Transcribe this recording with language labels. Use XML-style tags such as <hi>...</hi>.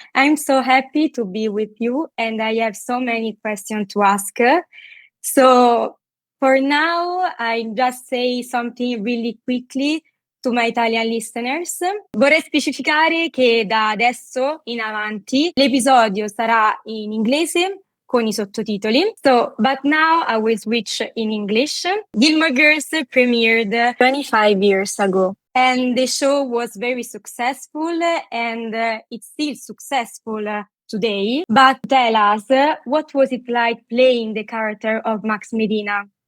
<en>I'm so happy to be with you, and I have so many questions to ask. So, for now, I just say something really quickly to my Italian listeners.</en> <it>Vorrei specificare che da adesso in avanti l'episodio sarà in inglese con i sottotitoli.</it> <en>So, but now I will switch in English. Gilmore Girls premiered 25 years ago. And the show was very successful and it's still successful today. But tell us, what was it like playing the character of Max Medina?</en>